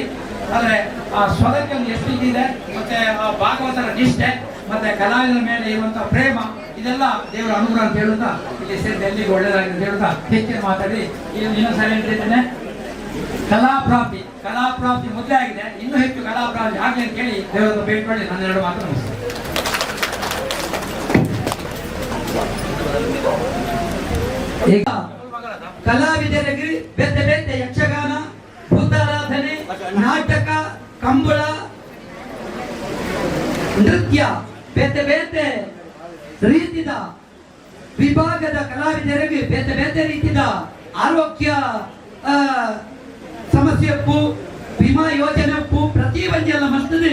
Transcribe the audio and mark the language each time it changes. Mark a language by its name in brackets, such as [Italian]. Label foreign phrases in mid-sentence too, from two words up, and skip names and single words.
[Kannada] ಆದರೆ ಆ ಸ್ವರಕ್ಕೆ ಒಂದು ಎಷ್ಟು ಇದಿದೆ, ಮತ್ತೆ ಆ ಭಾಗವತರ ನಿಷ್ಠೆ, ಮತ್ತೆ ಕಲಾವಿದರ ಮೇಲೆ ಇರುವಂತಹ ಪ್ರೇಮ, ಇದೆಲ್ಲ ದೇವರ ಅನುಗ್ರಹ ಅಂತ ಹೇಳುತ್ತಾ ಇಲ್ಲಿ ಸೇರಿ ಎಲ್ಲಿಗೆ ಒಳ್ಳೆಯದಾಗಿದೆ ಅಂತ ಹೇಳುತ್ತಾ ಹೆಚ್ಚಿನ ಮಾತಾಡಿ ಇನ್ನೊಂದ್ಸರಿ ಹೇಳ್ತಿದ್ದೇನೆ. ಕಲಾಪ್ರಾಪ್ತಿ ಮೊದಲೇ ಆಗಿದೆ, ಇನ್ನೂ ಹೆಚ್ಚು ಕಲಾಪ್ರಾಪ್ತಿ ಆಗಲಿ ಅಂತ ಹೇಳಿ ದೇವರನ್ನು ಬೇಡ್ಕೊಳ್ಳಿ. ನನ್ನ 2 ಮಾತು ನಮಸ್ಕಾರ. [Tulu] ಈಗ ಕಲಾವಿದರಿಗೆ ಬೇತೆ ಬೇತೆ ಯಕ್ಷಗಾನ, ಭೂತಾರಾಧನೆ, ನಾಟಕ, ಕಂಬಳ, ನೃತ್ಯ ಬೇತೆ ಬೇತೆ ರೀತಿಯ ವಿಭಾಗದ ಕಲಾವಿದರಿಗೆ ಬೇತೆ ಬೇತೆ ರೀತಿಯ ಆರೋಗ್ಯ ಸಮಸ್ಯೆಪ್ಪು ವಿಮಾ ಯೋಜನೆಪ್ಪು ಪ್ರತಿ ಒಂದೆಲ್ಲ ಮಾಡ್ತದೆ.